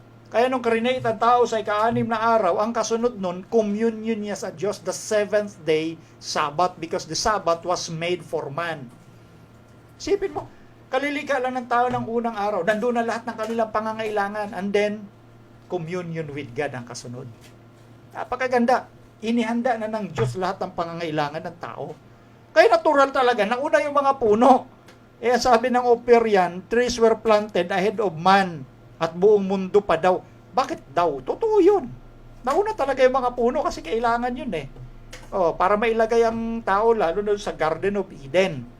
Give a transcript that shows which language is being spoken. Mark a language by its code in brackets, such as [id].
[tl] Kaya nung krinate ang tao sa ika-6 na araw, ang kasunod nun, communion niya sa Diyos, [en] the 7th day Sabbath, because the Sabbath was made for man. [tl] Sipin mo, kalilika lang ng tao ng unang araw, nandun na lahat ng kanilang pangangailangan, [en] and then, communion with God [tl] ang kasunod. Napakaganda. Inihanda na ng Diyos lahat ng pangangailangan ng tao. Kaya natural talaga, nauna yung mga puno. Sabi ng Operian, [en] trees were planted ahead of man [tl] at buong mundo pa daw. Bakit daw? Totoo yun. Nauna talaga yung mga puno kasi kailangan yun para mailagay ang tao lalo na sa Garden of Eden.